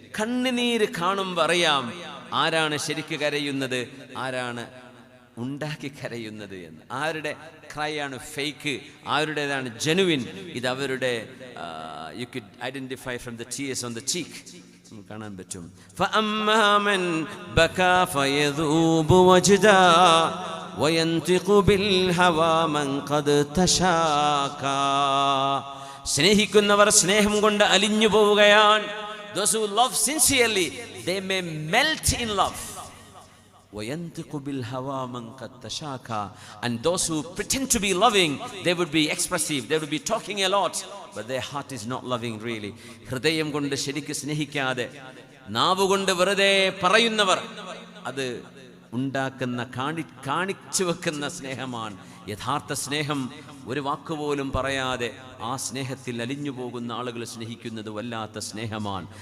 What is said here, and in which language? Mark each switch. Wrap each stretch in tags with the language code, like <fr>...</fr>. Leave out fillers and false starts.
<ml>കണ്ണുനീര് കാണുമ്പോൾ അറിയാം ആരാണ് ശരിക്ക് കരയുന്നത്, ആരാണ് ഉണ്ടാക്കി കരയുന്നത് എന്ന്. ആരുടെ ക്രൈ ആണ് ഫേക്ക്, ആരുടേതാണ് ജെനുവിൻ. ഇത് അവരുടെ</ml> <en>You could identify from the tears on the cheek.</en> <ml>കാണാൻ പറ്റും.</ml> <ar>فأما من بكى فيذوب وجدا وينطق بالهوى من قد تشاكى.</ar> <ml>സ്നേഹിക്കുന്നവർ സ്നേഹം കൊണ്ട് അലിഞ്ഞു പോവുകയാണ്.</ml> <en>Those who love sincerely, they may melt in love.</en> <ar>وينطق بالهوى من قد تشاكى.</ar> <en>And those who pretend to be loving, they would be expressive, they would be talking a lot, but their heart is not loving really.</en> <ml>ഹൃദയം കൊണ്ട് ശരിക്ക് സ്നേഹിക്കാതെ നാവുകൊണ്ട് വെറുതെ പറയുന്നവർ, അത് ഉണ്ടാക്കുന്ന കാണിച്ചു വെക്കുന്ന സ്നേഹമാണ്. യഥാർത്ഥ സ്നേഹം ഒരു വാക്കുപോലും പറയാതെ ആ സ്നേഹത്തിൽ അലിഞ്ഞു പോകുന്ന ആളുകൾ സ്നേഹിക്കുന്നത് വല്ലാത്ത സ്നേഹമാണ്.</ml>